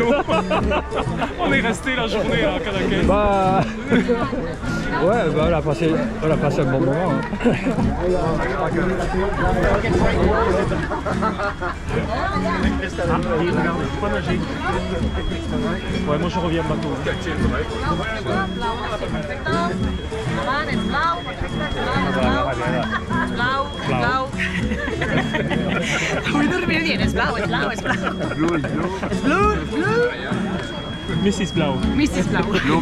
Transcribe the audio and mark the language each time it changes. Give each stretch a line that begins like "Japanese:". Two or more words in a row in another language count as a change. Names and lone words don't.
French: On est resté la journée à Cadaqués. Bah ouais, bah on a passé un bon moment. Hein. Regarde, faut pas nager. Ouais, moi je reviens bateau.
Dutch: Blauw. Hoe doe je weer niet? Het is blauw, het is blauw, het is blauw. Blue. Het is blauw, blauw. Mrs. Blau. Mrs. Blauw.